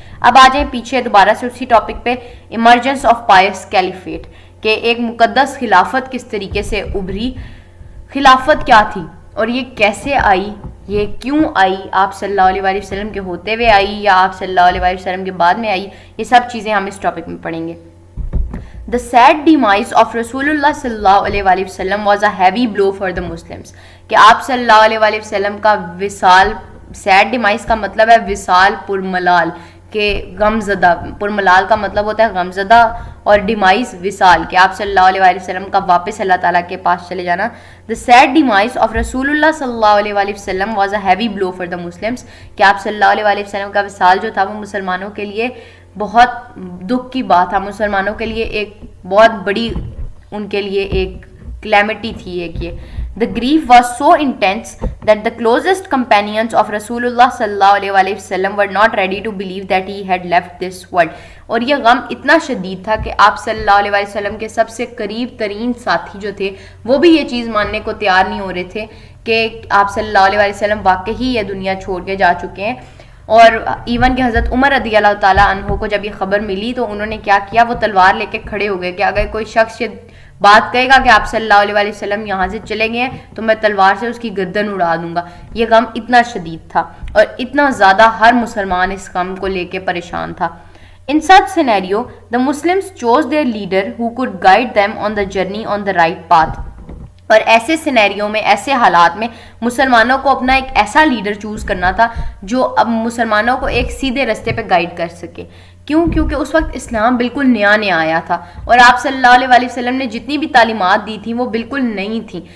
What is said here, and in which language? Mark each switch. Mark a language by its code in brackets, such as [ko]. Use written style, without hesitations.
[ur] اب آ جائیں پیچھے دوبارہ سے اسی ٹاپک پہ، [en] emergence of pious caliphate, [ur] کہ ایک مقدس خلافت کس طریقے سے ابھری. خلافت کیا تھی اور یہ کیسے آئی، یہ کیوں آئی، آپ صلی اللہ علیہ وسلم کے ہوتے ہوئے آئی یا آپ صلی اللہ علیہ وسلم کے بعد میں آئی، یہ سب چیزیں ہم اس ٹاپک میں پڑھیں گے. [en] The sad demise of Rasulullah sallallahu alaihi wasallam was a heavy blow for the Muslims. [ur] کہ آپ صلی اللہ علیہ وسلم کا وصال، sad demise کا مطلب ہے وصال پرملال، کہ غم زدہ، پرملال کا مطلب ہوتا ہے غم زدہ، اور ڈیمائز وصال، کہ آپ صلی اللہ علیہ وسلم کا واپس اللہ تعالیٰ کے پاس چلے جانا. [en] The sad demise of Rasulullah صلی اللہ علیہ وسلم was a heavy blow for the Muslims. [ur] کہ آپ صلی اللہ علیہ وسلم کا وصال جو تھا وہ مسلمانوں کے لیے بہت دکھ کی بات تھا، مسلمانوں کے لیے ایک بہت بڑی ان کے لیے ایک کلیمٹی تھی ایک یہ. [en] The grief was so intense that the closest companions of Rasulullah sallallahu alaihi wasallam were not ready to believe that he had left this world. [ur] اور یہ غم اتنا شدید تھا کہ آپ صلی اللہ علیہ وسلم کے سب سے قریب ترین ساتھی جو تھے وہ بھی یہ چیز ماننے کو تیار نہیں ہو رہے تھے کہ آپ صلی اللہ علیہ وسلم واقعی یہ دنیا چھوڑ کے جا چکے ہیں. اور ایون کہ حضرت عمر رضی اللہ تعالیٰ عنہ کو جب یہ خبر ملی تو انہوں نے کیا کیا، وہ تلوار لے کے کھڑے ہو گئے کہ اگر کوئی شخص یہ بات کہے گا کہ آپ صلی اللہ علیہ وسلم یہاں سے چلے گئے ہیں تو میں تلوار سے اس کی گردن اڑا دوں گا. یہ غم اتنا شدید تھا اور اتنا زیادہ ہر مسلمان اس غم کو لے کے پریشان تھا. [en] In such scenario, the Muslims chose their leader who could guide them on the journey on the right path. [ur] اور ایسے سینیریو میں، ایسے حالات میں مسلمانوں کو اپنا ایک ایسا لیڈر چوز کرنا تھا جو اب مسلمانوں کو ایک سیدھے رستے پہ گائیڈ کر سکے. کیوں؟ کیونکہ اس وقت اسلام بالکل نیا نیا آیا تھا اور آپ صلی اللہ علیہ وسلم نے جتنی بھی تعلیمات دی تھیں وہ بالکل نئی تھیں.